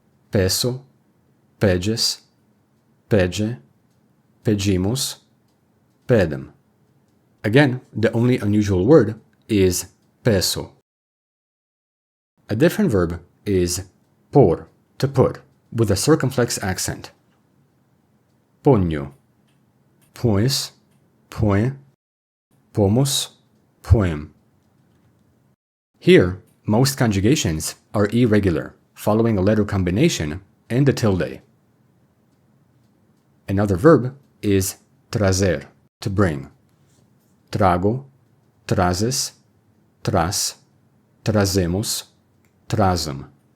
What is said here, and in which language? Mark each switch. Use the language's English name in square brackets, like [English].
[Portuguese] Peço, pedes, pede, pedimos, pedem. [English] Again, the only unusual word is peço. A different verb is por, to put, with a circumflex accent. [Portuguese] Ponho, pões, põe, pomos, poem. [English] Here, most conjugations are irregular, following a letter combination and a tilde. Another verb is trazer, to bring. [Portuguese] Trago, trazes, traz, trazemos, trazem.